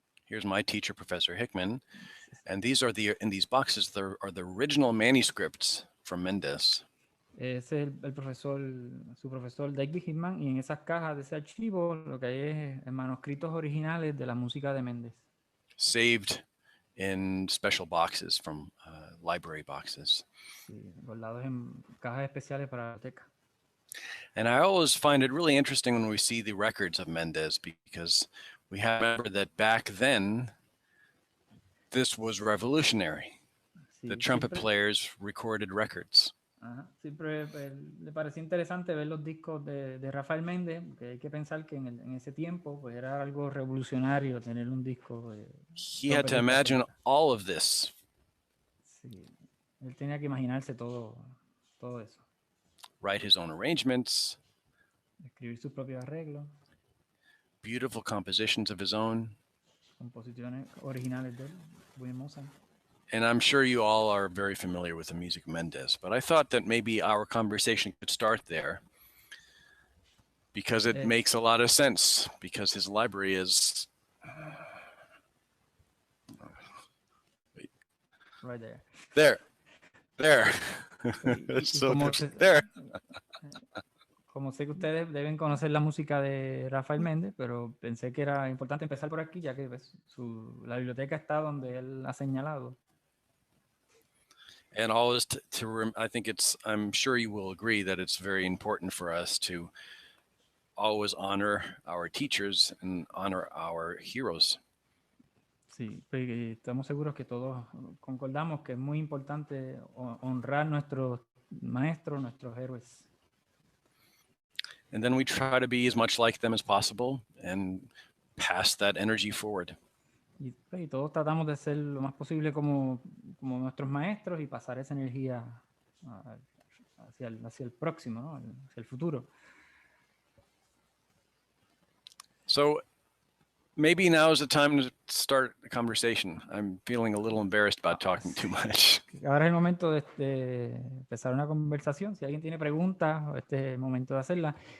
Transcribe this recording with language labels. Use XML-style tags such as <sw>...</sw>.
<en>Here's my teacher, Professor Hickman, and these are in these boxes are the original manuscripts from Mendez.</en> <es>Ese es su profesor David Hickman, y en esas cajas de ese archivo lo que hay es manuscritos originales de la música de Méndez.</es> <en>Saved in special boxes from library boxes.</en> <es>Sí, guardados en cajas especiales para la biblioteca.</es> <en>And I always find it really interesting when we see the records of Mendez, because we have to remember that back then, this was revolutionary.</en> <es>Sí,</es> <en>The trumpet players recorded records.</en> <es>Siempre le pareció interesante ver los discos de Rafael Méndez, porque hay que pensar que en ese tiempo pues era algo revolucionario tener un disco.</es> <en>He had to imagine all of this.</en> <es>Sí, él tenía que imaginarse todo eso.</es> <en>Write his own arrangements.</en> <es>Escribir sus propios arreglos.</es> <en>Beautiful compositions of his own.</en> <es>Composiciones originales de él, muy hermosas.</es> <en>And I'm sure you all are very familiar with the music of Mendez, but I thought that maybe our conversation could start there because it makes a lot of sense, because his library is Right there. There. So there.</en> <es>Como sé que ustedes deben conocer la música de Rafael Méndez, pero pensé que era importante empezar por aquí, ya que pues, la biblioteca está donde él ha señalado.</es> <en>And always I think I'm sure you will agree that it's very important for us to always honor our teachers and honor our heroes.</en> <es>Sí, pues, estamos seguros que todos concordamos que es muy importante honrar nuestros maestros, nuestros héroes.</es> <en>And then we try to be as much like them as possible and pass that energy forward.</en> <es>Y todos tratamos de ser lo más posible como nuestros maestros y pasar esa energía hacia el próximo, ¿no? Hacia el futuro.</es> <en>So maybe now is the time to start a conversation. I'm feeling a little embarrassed about talking too much.</en> <es>Ahora es el momento de empezar una conversación. Si alguien tiene preguntas, este es el momento de hacerla.</es>